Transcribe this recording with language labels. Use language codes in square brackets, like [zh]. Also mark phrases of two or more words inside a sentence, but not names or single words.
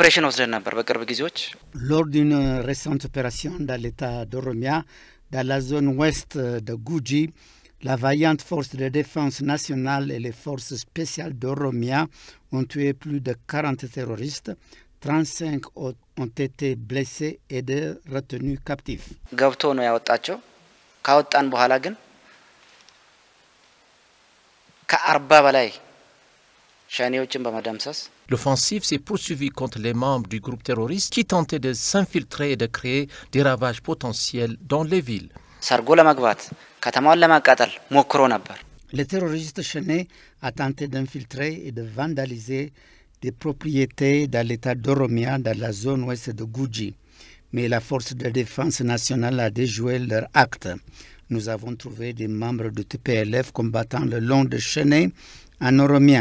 [fr] Lors d'une récente opération dans l'état d'Oromia, dans la zone ouest de Guji, la vaillante force de défense nationale et les forces spéciales d'Oromia ont tué plus de 40 terroristes. 35 ont été blessés et retenus captifs. [am] ካወጣን በኋላ ግን ከ40 በላይ ሻኔዎችን በመደምሰስ [fr] L'offensive s'est poursuivie contre les membres du groupe terroriste qui tentaient de s'infiltrer et de créer des ravages potentiels dans les villes. [am] ሰርጎ ለመግባት ከተማውን ለማቃጠል ሞክሮ ነበር. [fr] Les terroristes chenés ont tenté d'infiltrer et de vandaliser des propriétés dans l'état d'Oromia, dans la zone ouest de Guji. Mais la force de défense nationale a déjoué leur acte. Nous avons trouvé des membres du TPLF combattant le long de Cheney en Oromia.